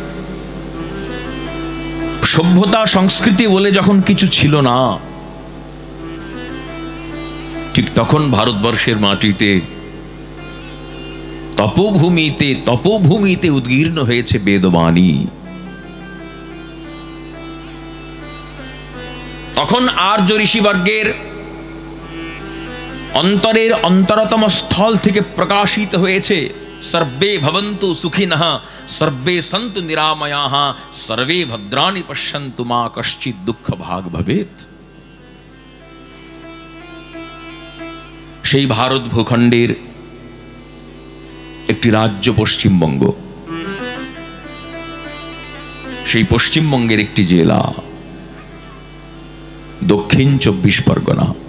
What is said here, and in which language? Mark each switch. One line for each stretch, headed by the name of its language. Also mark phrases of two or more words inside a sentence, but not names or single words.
Bangla: সভ্যতা সংস্কৃতি বলে যখন কিছু ছিল না, ঠিক তখন ভারতবর্ষের মাটিতে তপোভূমিতে উদ্গীর্ণ হয়েছে বেদবাণী। তখন আর্য ঋষিবর্গের অন্তরের অন্তরতম স্থল থেকে প্রকাশিত হয়েছে
Sanskrit: সর্বে ভবন্তু সুখিনঃ সর্বে সন্তু নিরাময়াঃ সর্বে ভদ্রাণি পশ্যন্তু মা কশ্চিৎ দুঃখ ভাগ ভবেৎ।
Bangla: সেই ভারত ভূখণ্ডের একটি রাজ্য পশ্চিমবঙ্গ, সেই পশ্চিমবঙ্গের একটি জেলা দক্ষিণ 24 পরগনা,